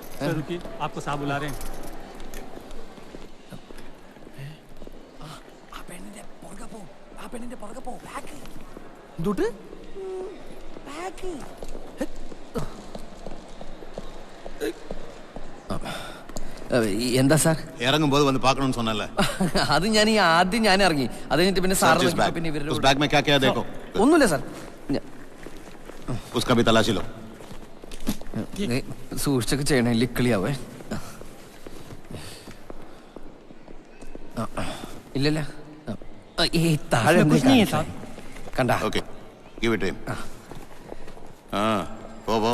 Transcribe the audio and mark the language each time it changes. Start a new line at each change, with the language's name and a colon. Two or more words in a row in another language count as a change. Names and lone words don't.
Hindi: रुकिए, आपको साहब बुला रहे हैं.
Malayalam: എന്തുട്ട് എന്താ സാർ? ഇറങ്ങുമ്പോൾ വന്ന് പാക്കണമെന്ന് சொன்னல. അത് ഞാൻ ആദ്യം ഞാൻ ഇറങ്ങി. അത് കഴിഞ്ഞിട്ട് പിന്നെ സാർ പിന്നെ
Hindi: उस बैग में क्या क्या है देखो.
Malayalam: ഒന്നുമില്ല സാർ.
Hindi: उसका भी तलाशी लो.
Malayalam: സൂക്ഷിച്ചൊക്കെ ചെയ്യണേ, ലിക്കളിയാവേ. ഇല്ലല്ല, ഈ താഴെ കണ്ട.
English: okay, give it him. പോ.